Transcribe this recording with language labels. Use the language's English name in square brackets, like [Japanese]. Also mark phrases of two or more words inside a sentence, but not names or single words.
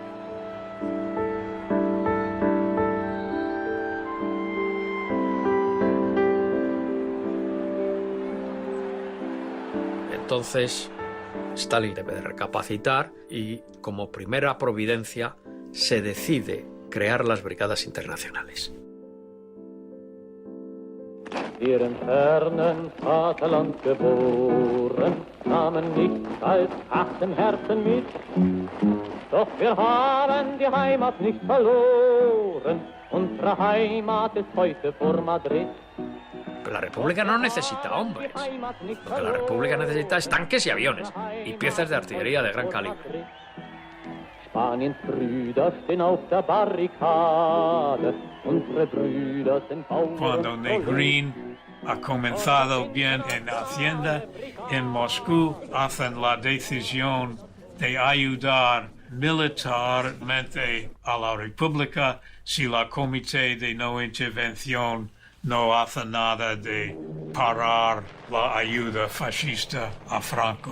[Spanish] Entonces, Stalin debe de recapacitar y, como primera providencia, se decide crear las brigadas internacionales. [German] Wir im fernen Vaterland geboren, nahmen nichts als Hass im Herzen mit. Doch wir haben die Heimat nicht verloren, unsere Heimat ist heute vor Madrid. [Spanish] Pero la República no necesita hombres. Lo que la República necesita es tanques y aviones y piezas de artillería de gran calibre. [German] Spaniens Brüder stehen auf der Barrikade, unsere Brüder sind [Spanish] Cuando Negrín ha comenzado bien en Hacienda, en Moscú hacen la decisión de ayudar militarmente a la República si la Comité de No Intervención no hace nada de parar la ayuda fascista a Franco.